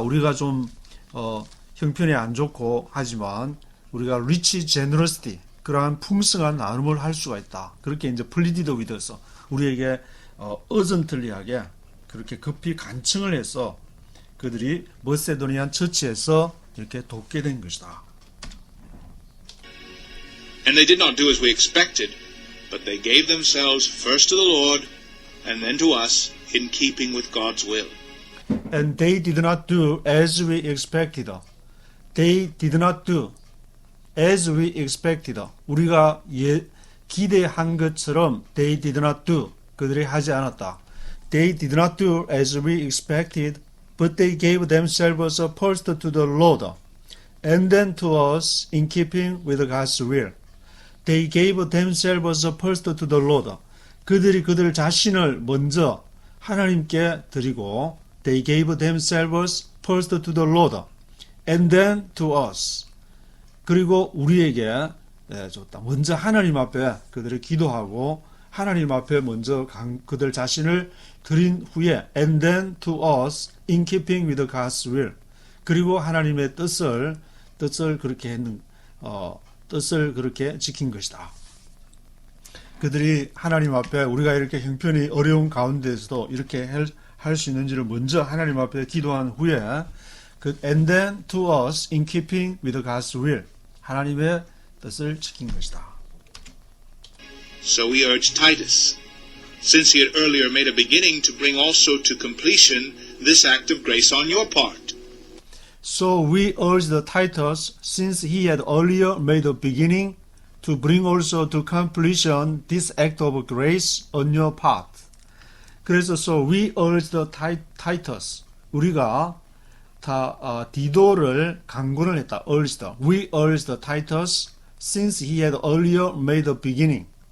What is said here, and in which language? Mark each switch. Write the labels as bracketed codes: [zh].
[ko] 우리가 좀 형편이 안 좋고 하지만 우리가 [en] rich generosity, [ko] 그러한 풍성한 나눔을 할 수가 있다. 그렇게 이제 [en] pleaded with us, [ko] 우리에게 urgently하게 그렇게 급히 간청을 해서 그들이 머세도니안 처치에서 이렇게 돕게 된 것이다. [en] And they did not do as we expected, but they gave themselves first to the Lord and then to us in keeping with God's will. And they did not do as we expected. They did not do as we expected. [ko] 우리가 기대한 것처럼 [en] they did not do. [ko] 그들이 하지 않았다. [en] They did not do as we expected, but they gave themselves first to the Lord and then to us in keeping with God's will. They gave themselves first to the Lord. [ko] 그들이 그들 자신을 먼저 하나님께 드리고 [en] they gave themselves first to the Lord and then to us. [ko] 그리고 우리에게 줬다. 먼저 하나님 앞에 그들을 기도하고 하나님 앞에 먼저 그들 자신을 드린 후에 [en] and then to us in keeping with God's will. [ko] 그리고 하나님의 뜻을 그렇게 뜻을 그렇게 지킨 것이다. 그들이 하나님 앞에 우리가 이렇게 형편이 어려운 가운데에서도 이렇게 할 수 있는지를 먼저 하나님 앞에 기도한 후에 [en] and then to us in keeping with God's will. [ko] 하나님의 뜻을 지킨 것이다. [en] So we urge Titus, since he had earlier made a beginning, to bring also to completion this act of grace on your part. So we urge Titus, since he had earlier made a beginning, to bring also to completion this act of grace on your part. [ko] 그래서 [en] so we urge Titus, [ko] 우리가 디도를 강권을 했다. [en] urged. We urged Titus, since he had earlier made a beginning.